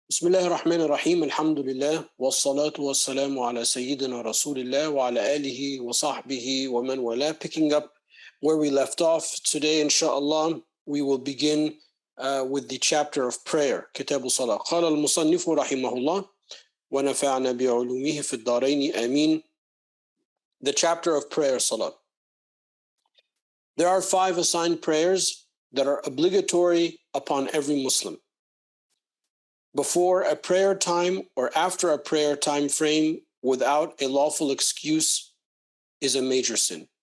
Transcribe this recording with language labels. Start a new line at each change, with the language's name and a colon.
Arabic: بسم الله الرحمن الرحيم الحمد لله والصلاة والسلام على سيدنا رسول الله وعلى آله وصحبه ومن والاه.
English: Picking up where we left off today, inshallah, we will begin with the chapter of prayer.
Arabic: كتاب الصلاة. قال المصنف رحمه الله ونفعنا بعلومه في الدارين آمين.
English: The chapter of prayer, salah. There are 5 assigned prayers that are obligatory upon every Muslim. Before a prayer time or after a prayer time frame without a lawful excuse is a major sin.